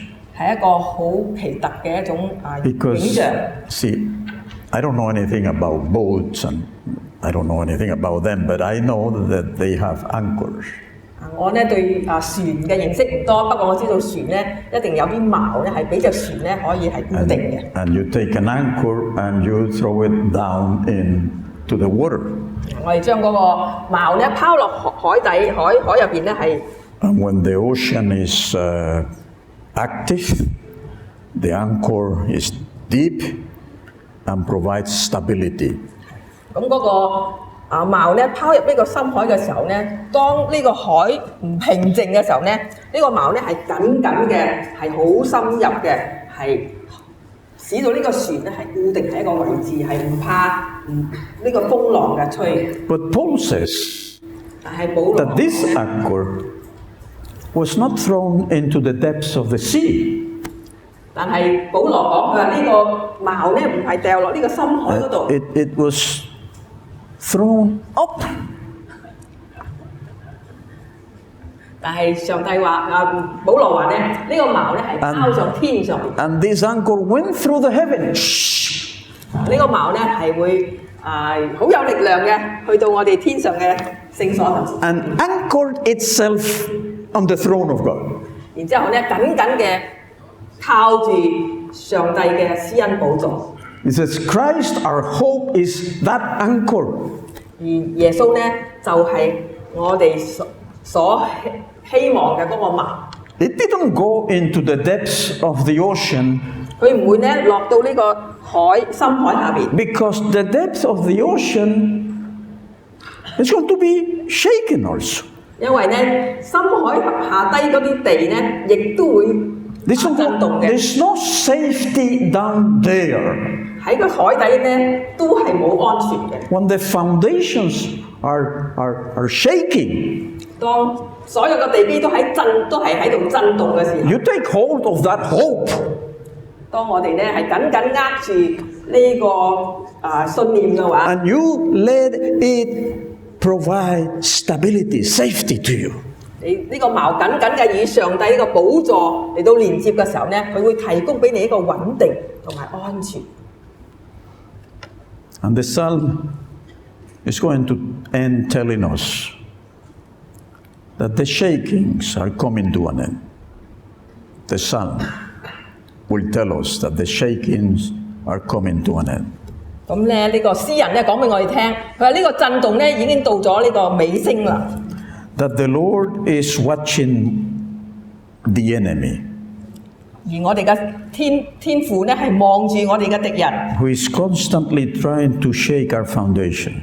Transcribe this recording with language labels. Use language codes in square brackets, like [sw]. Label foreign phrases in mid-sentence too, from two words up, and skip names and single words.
[yue] 係一個好奇特嘅一種景 [en] because, [yue] 象。 [en] see, I don't know anything about boats and I don't know anything about them, but I know that they have anchors. [yue] 我咧對船嘅認識唔多，不過我知道船咧一定有啲矛咧係俾隻船咧可以係固定嘅。 [en] And you take an anchor and you throw it down into the water. [yue] 我哋將嗰個矛咧拋落海底，海入邊咧係。 [en] And when the ocean is active, the anchor is deep and provides stability. [yue] 咁嗰個矛咧拋入呢個深海嘅時候咧，當呢個海唔平靜嘅時候咧，呢個矛咧係緊緊嘅，係好深入嘅，係使到呢個船咧係固定喺一個位置，係唔怕呢個風浪嘅吹。 [en] But Paul says [yue] 但係保羅 [en] that this anchor was not thrown into the depths of the sea. [yue] 但係保羅講佢話呢個矛咧唔係掉落呢個深海嗰度， [en] It was thrown up. [yue] 但係上帝話保羅話咧呢個矛咧係拋上天上邊。 [en] And this anchor went through the heavens. [yue] 呢個矛咧係會好有力量嘅，去到我哋天上嘅聖所度。 [en] And anchored itself on the throne of God. [yue] 然之後咧緊緊嘅靠住上帝嘅施恩寶座。 [en] It says, Christ, our hope, is that anchor. [yue] 而耶穌咧就係我哋所希望嘅嗰個矛。 [en] It didn't go into the depths of the ocean [yue] 佢唔會咧落到呢個深海下邊， [en] because the depth of the ocean is going to be shaken also. [yue] 因為咧深海下低嗰啲地咧，亦都會 震動嘅。 [en] There's no safety down there. [yue] 喺個海底咧都係冇安全嘅。 [en] When the foundations are shaking, [yue] 當所有嘅地基都係喺度震動嘅時候， [en] you take hold of that hope [yue] 當我哋咧係緊緊握住呢個信念嘅話， [en] and you let it provide stability, safety to you. [yue] 你呢個矛緊緊嘅與上帝呢個寶座嚟到連接嘅時候咧，佢會提供俾你一個穩定同埋安全。 [en] And the psalm is going to end telling us that the shakings are coming to an end. The psalm will tell us that the shakings are coming to an end. [yue] 咁咧呢個詩人咧講俾我哋聽，佢話呢個震動咧已經到咗呢個尾聲啦。 [en] That the Lord is watching the enemy, [yue] 而我哋嘅天父咧係望住我哋嘅敵人， [en] who is constantly trying to shake our foundations.